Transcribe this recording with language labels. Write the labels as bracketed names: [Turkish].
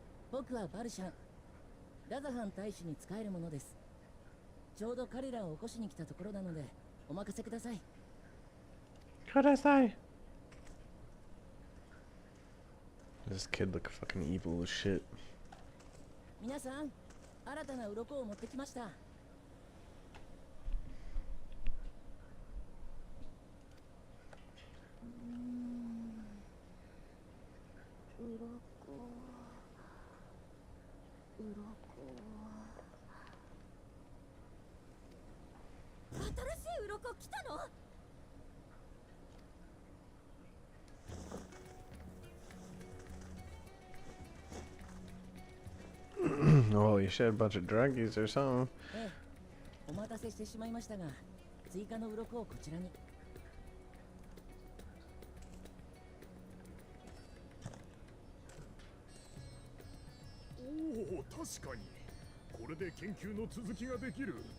[Japanese] 僕はバルシャン。ラザハン大使に仕えるものです。ちょうど彼らを起こしに来たところなので、お任せください。ください。 [English] This kid look fucking evil as shit. [Japanese] 皆さん、新たな鱗を持ってきました。新しい鱗来たの [English] Oh, you shed a bunch of druggies or something. [Japanese] ええ、お待たせしてしまいましたが、追加の鱗をこちらに。おお、確かに。これで研究の続きができる。